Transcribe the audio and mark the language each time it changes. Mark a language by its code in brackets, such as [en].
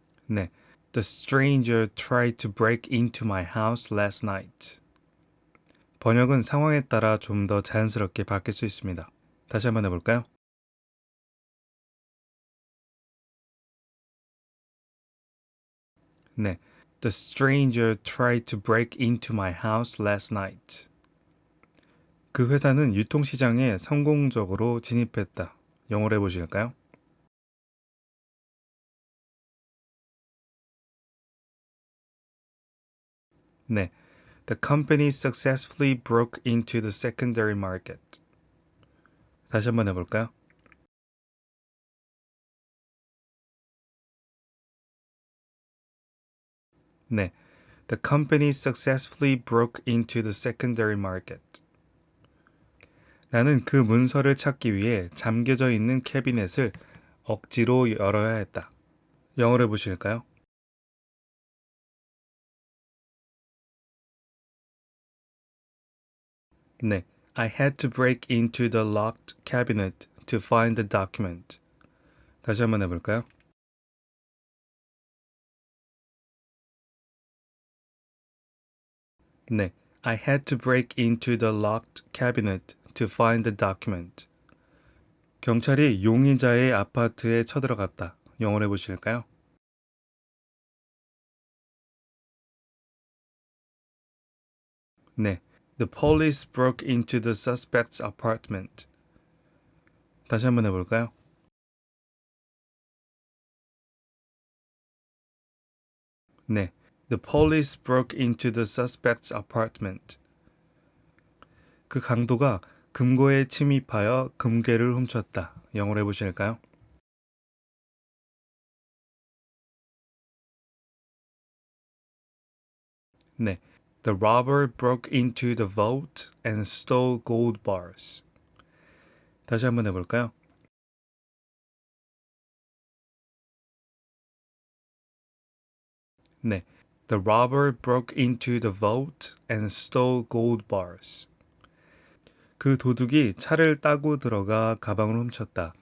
[en] 네, The stranger tried to break into my house last night. [ko] 번역은 상황에 따라 좀 더 자연스럽게 바뀔 수 있습니다. 다시 한번 해볼까요? [en] 네, The stranger tried to break into my house last night. [ko] 그 회사는 유통시장에 성공적으로 진입했다. 영어로 해보실까요? [en] 네, The company successfully broke into the secondary market. [ko] 다시 한번 해볼까요? [en] 네, The company successfully broke into the secondary market. [ko] 나는 그 문서를 찾기 위해 잠겨져 있는 캐비넷을 억지로 열어야 했다. 영어로 해보실까요? [en] 네, I had to break into the locked cabinet to find the document. [ko] 다시 한번 해볼까요? [en] 네, I had to break into the locked cabinet to find the document. [ko] 경찰이 용의자의 아파트에 쳐들어갔다. 영어로 해보실까요? [en] 네, The police broke into the suspect's apartment. [ko] 다시 한번 해볼까요? [en] 네, The police broke into the suspect's apartment. [ko] 그 강도가 금고에 침입하여 금괴를 훔쳤다. 영어로 해보실까요? [en] 네, The robber broke into the vault and stole gold bars. [ko] 다시 한번 해볼까요? [en] 네, The robber broke into the vault and stole gold bars. [ko] 그 도둑이 차를 따고 들어가 가방을 훔쳤다.